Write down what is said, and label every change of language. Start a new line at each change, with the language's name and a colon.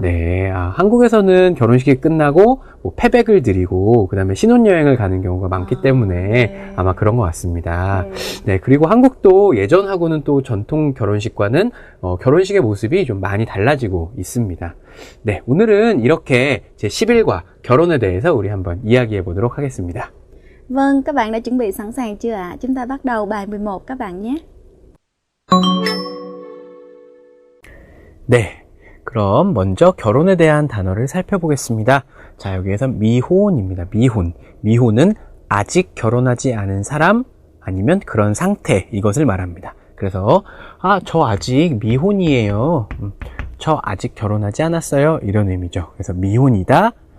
Korean: 네, 한국에서는 결혼식이 끝나고 뭐 패백을 드리고 그 다음에 신혼여행을 가는 경우가 많기 때문에 네. 아마 그런 것 같습니다. 네. 네, 그리고 한국도 예전하고는 또 전통 결혼식과는 결혼식의 모습이 좀 많이 달라지고 있습니다. 네, 오늘은 이렇게 제11과 결혼에 대해서 우리 한번 이야기해 보도록 하겠습니다.
Vietnamese: Vâng, các bạn đã chuẩn bị sẵn sàng chưa ạ? Chúng ta bắt đầu bài 11 các bạn nhé.
Korean: 네, 그럼 먼저 결혼에 대한 단어를 살펴보겠습니다. 자, 여기에서 미혼입니다. 미혼. 미혼은 아직 결혼하지 않은 사람 아니면 그런 상태, 이것을 말합니다. 그래서 저 아직 미혼이에요. 저 아직 결혼하지 않았어요. 이런 의미죠. 그래서 미혼이다.